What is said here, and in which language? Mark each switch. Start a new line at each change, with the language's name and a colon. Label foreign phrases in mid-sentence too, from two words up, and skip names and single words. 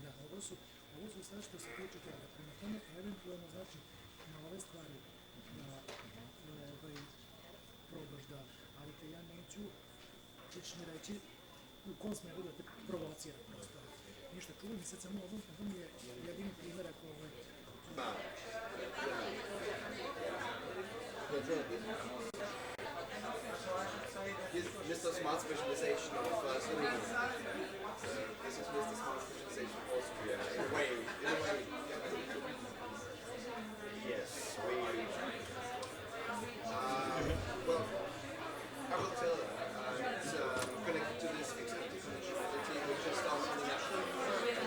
Serbian: Da, ovo su sve što se tiče toga. Prema tome, eventualno, znači, na ove stvari da probaš da, ali te ja neću, ti ćeš mi reći u kom smeru da te provocira prosto. Ništa, čuvaj mi sad samo ovo mi je jedini primjer ako
English: Mr. Smart Specialization of Slovenia. This is Mr. Smart Specialization of Austria. In a way. Yes, well, I will tell it's connected to this executive functionality which is done on the national level.